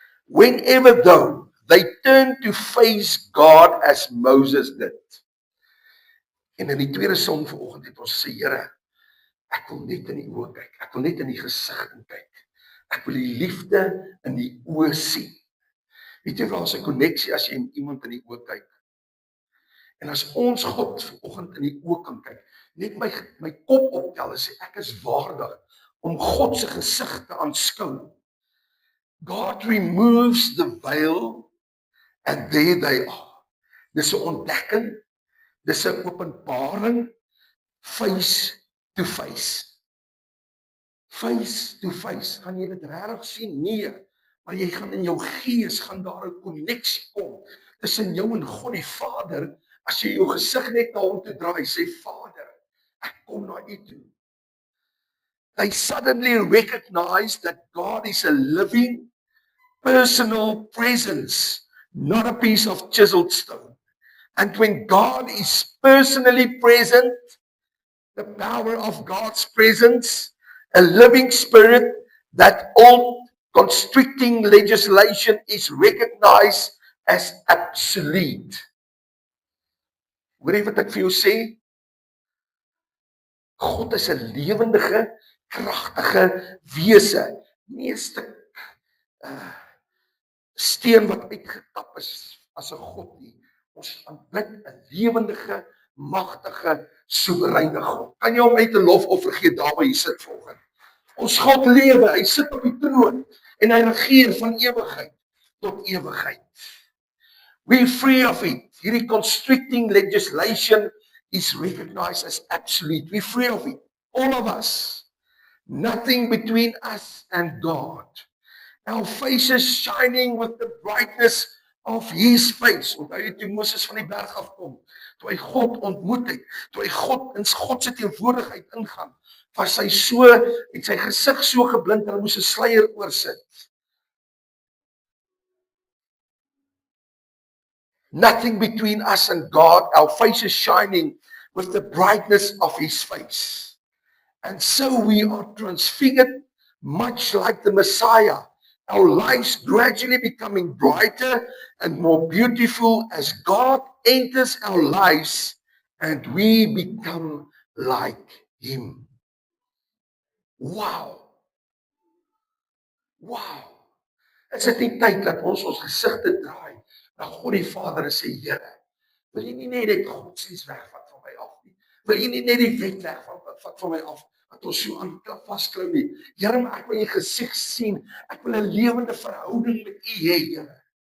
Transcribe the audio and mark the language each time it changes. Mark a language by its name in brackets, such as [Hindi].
[English] Whenever though they turn to face God as Moses did. [Afrikaans] En in die tweede som vanoggend het ons gesê, Here, ek wil net in die oë kyk. Ek wil net in die gesig kyk. Ek wil die liefde in die oë sien. Weet jy, daar's 'n koneksie as jy in iemand in die oë kyk. En as ons God vanoggend in die oë kan kyk, net my kop optel en sê, ek is waardig om God se gesig te aanskou. [English] God removes the veil and there they are. [Afrikaans] Dis 'n ontdekking, dis 'n openbaring, [English] face to face. Face to face, [Afrikaans] gaan jy dit regtig sien? Nee, maar jy gaan in jou gees, gaan daar 'n koneksie kom tussen jou en God die Vader, as jy jou gesig net na hom toe draai, sê Vader, ek kom na u toe. [English] They suddenly recognize that God is a living, personal presence, not a piece of chiseled stone. And when God is personally present, the power of God's presence, a living spirit, that old constricting legislation is recognized as absolute. [Afrikaans] Hoor jy wat ek vir jou sê? God is 'n lewendige, kragtige wese, nie 'n stuk steen wat uitgetap is as 'n God nie. Ons aanbid 'n lewendige, magtige, soewereine God. Kan jy hom uit 'n lofoffer gee daar waar jy sit vanoggend? Ons God lewe, hy sit op die troon en hy regeer van ewigheid tot ewigheid. [English] We're free of it. Hierdie constricting legislation is recognized as absolute. We're free of it. All of us. Nothing between us and God. Our faces shining with the brightness of his face. [Afrikaans] Onthou jy toe Moses van die berg afkom, toe hy God ontmoet het, toe hy God in God se teenwoordigheid ingaan, was hy so, het sy gesig so geblind, hulle moes 'n sluier oorsit. [English] Nothing between us and God, our faces shining with the brightness of his face. And so we are transfigured, much like the Messiah. Our lives gradually becoming brighter and more beautiful as God enters our lives and we become like him. Wow. Wow. [Afrikaans] Is dit nie tyd dat ons gesigte draai na God die Vader en sê, Here, wil jy nie net die godsdienst wegvat van my af nie? Wil jy nie net die wet wegvat van my af? Dat ons so aan vasklou nie. Here, ek wil jy gesig sien. Ek wil 'n lewende verhouding met u hê, Here.